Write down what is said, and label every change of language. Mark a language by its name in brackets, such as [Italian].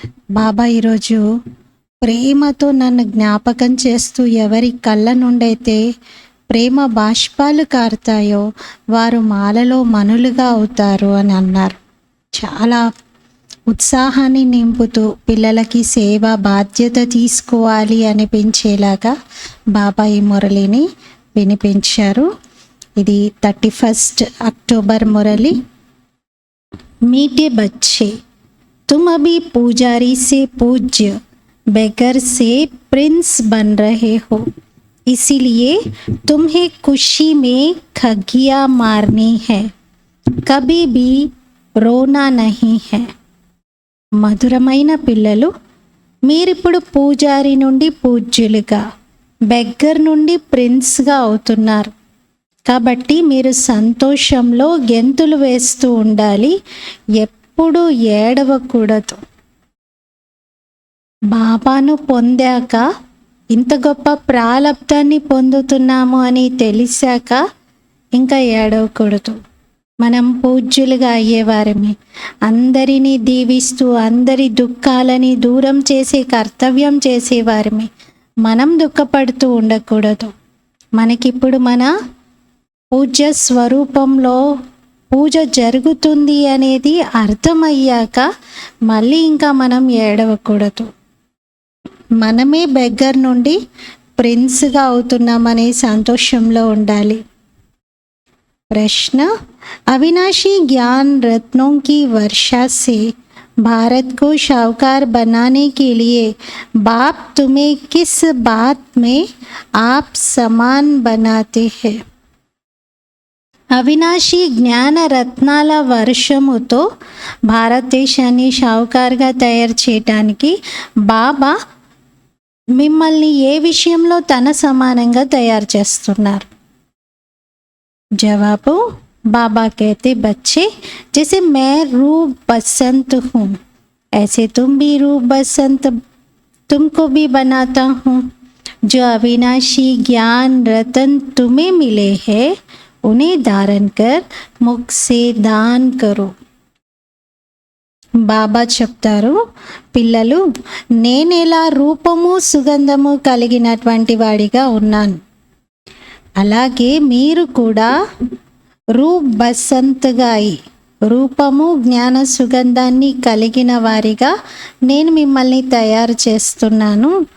[Telugu] బాబా ఈరోజు ప్రేమతో నన్ను జ్ఞాపకం చేస్తూ ఎవరి కళ్ళ నుండైతే ప్రేమ బాష్పాలు కారుతాయో వారు మాలలో మనులుగా అవుతారు అని అన్నారు. చాలా ఉత్సాహాన్ని నింపుతూ పిల్లలకి సేవ బాధ్యత తీసుకోవాలి అనిపించేలాగా బాబా ఈ మురళిని వినిపించారు. ఇది 31 అక్టోబర్ మురళి. [Hindi] मीठे बच्चे, तुम अभी पुजारी से पूज्य बेगर से प्रिंस बन रहे हो, इसीलिए तुम्हें खुशी में खगिया मारनी है, कभी भी रोना नहीं है. [Telugu] మధురమైన పిల్లలు, మీరిప్పుడు పూజారి నుండి పూజ్యులుగా, బెగ్గర్ నుండి ప్రిన్స్గా అవుతున్నారు. కాబట్టి మీరు సంతోషంలో గెంతులు వేస్తూ ఉండాలి, ఎప్పుడూ ఏడవకూడదు. బాబాను పొందాక, ఇంత గొప్ప ప్రాలబ్ధాన్ని పొందుతున్నాము అని తెలిసాక ఇంకా ఏడవకూడదు. మనం పూజ్యులుగా అయ్యేవారమే, అందరినీ దీవిస్తూ అందరి దుఃఖాలని దూరం చేసే కర్తవ్యం చేసేవారమే. మనం దుఃఖపడుతూ ఉండకూడదు. మనకిప్పుడు మన పూజ్య స్వరూపంలో పూజ జరుగుతుంది అనేది అర్థమయ్యాక మళ్ళీ ఇంకా మనం ఏడవకూడదు. మనమే బెగ్గర్ నుండి ప్రిన్స్గా అవుతున్నామనే సంతోషంలో ఉండాలి. [Hindi] ప్రశ్న: अविनाशी ज्ञान रत्नों की वर्षा से भारत को शाहूकार बनाने के लिए बाप तुम्हें किस बात में आप समान बनाते हैं? [Telugu] అవినాశి జ్ఞాన రత్నాల వర్షముతో భారతదేశాన్ని షావుకారుగా తయారు చేయటానికి బాబా మిమ్మల్ని ఏ విషయంలో తన సమానంగా తయారు చేస్తున్నారు? [Hindi] జవాబు: बाबा कहते, बच्चे जैसे मैं रूप बसंत हूँ, ऐसे तुम भी रूप बसंत तुमको भी बनाता हूँ. जो अविनाशी ज्ञान रतन तुम्हें मिले हैं, उन्हें धारण कर मुख से दान करो. [Telugu] బాబా చెప్తారు, పిల్లలు, నేనెలా రూపము సుగంధము కలిగినటువంటి వాడిగా ఉన్నాను, అలాగే మీరు కూడా రూప్ బసంత్గా అయి రూపము జ్ఞాన సుగంధాన్ని కలిగిన వారిగా నేను మిమ్మల్ని తయారు చేస్తున్నాను.